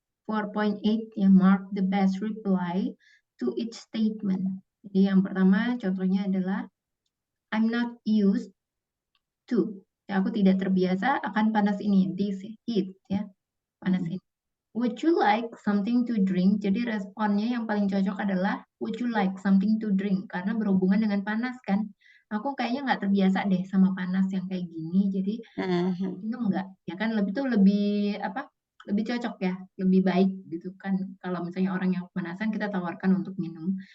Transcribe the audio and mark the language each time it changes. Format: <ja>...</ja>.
<en>4.8</en> <id>ya,</id> <en>mark the best reply to each statement.</en> <id>Jadi yang pertama contohnya adalah</id> <en>I'm not used to.</en> <id>Ya, aku tidak terbiasa akan panas ini.</id> <en>This heat</en> <id>ya, panas ini.</id> <en>Would you like something to drink?</en> <id>Jadi responnya yang paling cocok adalah</id> <en>would you like something to drink?</en> <id>Karena berhubungan dengan panas kan. Aku kayaknya nggak terbiasa deh sama panas yang kayak gini. Jadi minum nggak? Ya kan lebih tuh lebih apa? Lebih cocok ya, lebih baik gitu kan. Kalau misalnya orang yang kepanasan kita tawarkan untuk minum.</id>